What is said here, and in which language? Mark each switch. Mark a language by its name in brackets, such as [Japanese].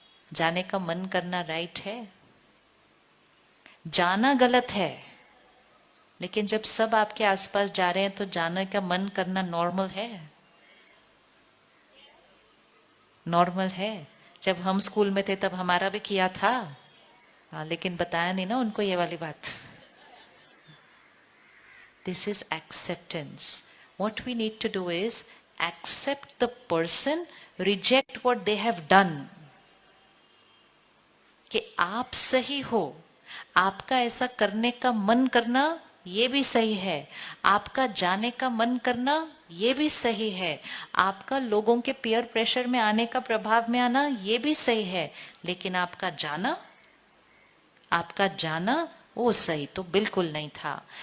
[Hindi] जाने का मन करना राइट है? जाना गलत है, लेकिन जब सब आपके आसपास जा रहे हैं तो जाने का मन करना नॉर्मल है? नॉर्मल है। जब हम स्कूल में थे तब हमारा भी किया था, हाँ, लेकिन बताया नहीं ना उनको ये वाली बात। [English] This is acceptance. What we need to do is accept the person, reject what they have done. [Hindi] कि आप सही हो, आपका ऐसा करने का मन करना ये भी सही है, आपका जाने का मन करना ये भी सही है, आपका लोगों के पीयर प्रेशर में आने का, प्रभाव में आना ये भी सही है, लेकिन आपका जाना वो सही तो बिल्कुल नहीं था।